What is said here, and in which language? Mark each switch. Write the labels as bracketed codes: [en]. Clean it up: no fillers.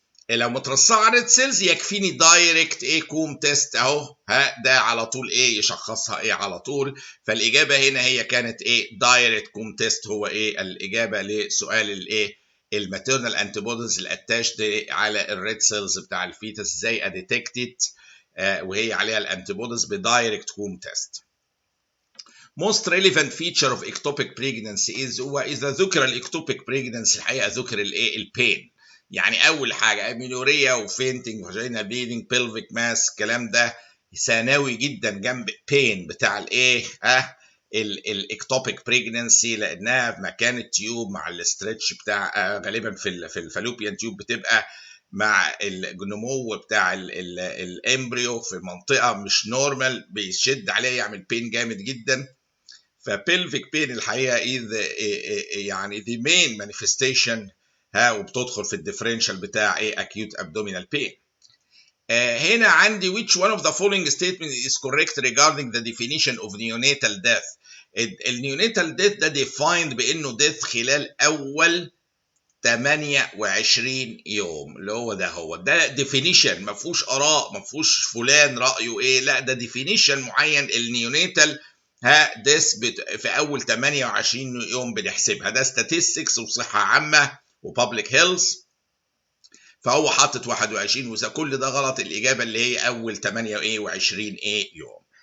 [ar] لو مترصعه على الريد سيلز يكفيني دايركت كوم تيست اهو، ده على طول يشخصها على طول. فالاجابه هنا هي كانت دايركت كوم تيست، هو الاجابه لسؤال الماتيرنال انتي بوديز الاتاشد على الريد سيلز بتاع الفيتس ازاي اديتكتد وهي عليها الانتي بوديز بدايركت كوم تيست. [en] most relevant feature of ectopic pregnancy is [ar] هو اذا ذكر الاكتوبيك [en] pregnancy [ar] الحقيقه ذكر البين. يعني اول حاجه امينوريا وفينتنج وفاجينا بليدنج بيلفيك ماس، الكلام ده ثانوي جدا جنب بين بتاع الاكتوبيك بريجننسي، لانها في مكان التيوب مع الاسترتش بتاع غالبا في الفالوبيان تيوب بتبقى مع النمو بتاع الامبريو في منطقه مش نورمال، بيشد عليه يعمل بين جامد جدا. فبيلفيك بين الحقيقه يعني [en] the main manifestation [ar] وبتدخل في الديفرنشال بتاع acute abdominal pain. هنا عندي [en] which one of the following statement is correct regarding the definition of neonatal death. [ar] النيونيتال death ده defined بانه death خلال اول 28 يوم، اللي هو ده definition، ما فيهوش اراء، ما فيهوش فلان رايه لا ده definition معين. النيونيتال death في اول 28 يوم بنحسبها، ده statistics وصحه عامه وبابليك هيلث، فهو حاطط 21 وإذا كل ده غلط الإجابة اللي هي أول 28 يوم.